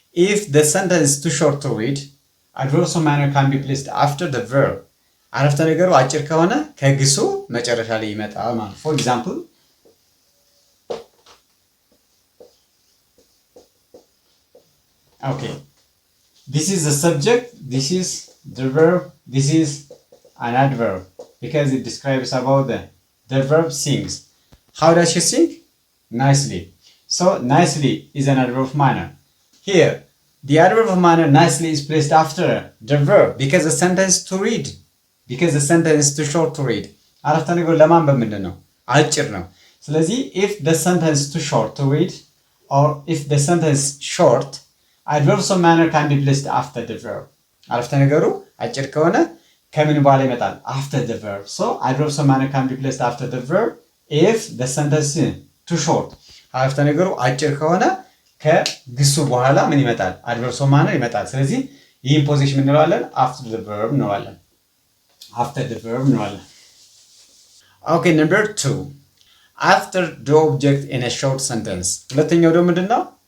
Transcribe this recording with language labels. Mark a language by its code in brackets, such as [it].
[en] If the sentence is too short to read, adverbs of manner can be placed after the verb. [am] አረፍተ ነገሩ አጭር ከሆነ ከግሱ መጨረሻ ላይ ይመጣል ማለት ነው. [en] For example, okay. This is the subject, this is the verb, this is an adverb because it describes about the verb sings. How does she sing? Nicely. So nicely is an adverb of manner. Here, the adverb of manner nicely is placed after the verb because the sentence to read. Because the sentence is too short to read. [am] አረፍተ ነገሩ ለማንበብ ምንድን ነው? አጭር ነው። [en] ስለዚህ if the sentence is too short to read or if the sentence is short, adverbs of manner can be placed after the verb. [am] አረፍተ ነገሩ አጭር ከሆነ ከምን በኋላ ይመጣል? [en] After the verb. So adverbs of manner can be placed after the verb if the sentence is too short. [am] አረፍተ ነገሩ አጭር ከሆነ ከግሱ በኋላ ምን ይመጣል? [en] adverbs of manner ይመጣል። [am] ስለዚህ ይህን ፖዚሽን እንለዋለን [en] after the verb እንለዋለን። after the verb እንለዋለን። Okay, number 2. After the object in a short sentence. [am] ሁለተኛው ደግሞ ምንድነው?